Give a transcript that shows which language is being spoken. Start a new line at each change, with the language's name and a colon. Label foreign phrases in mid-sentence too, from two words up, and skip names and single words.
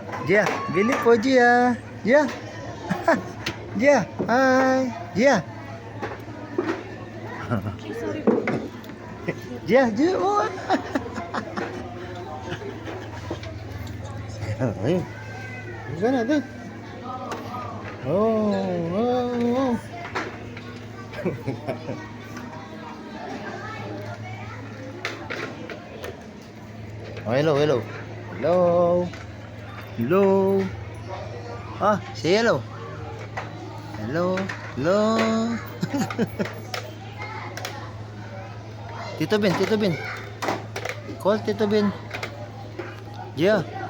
Filipino: Gia, bili po Gia. Gia. Gia, hi. Gia. Gia. Oh. Ayun. Sana doon. Oh.
English: Oh, hello. Ah, say hello. Hello. Tito Ben. Call Tito Ben. Yeah.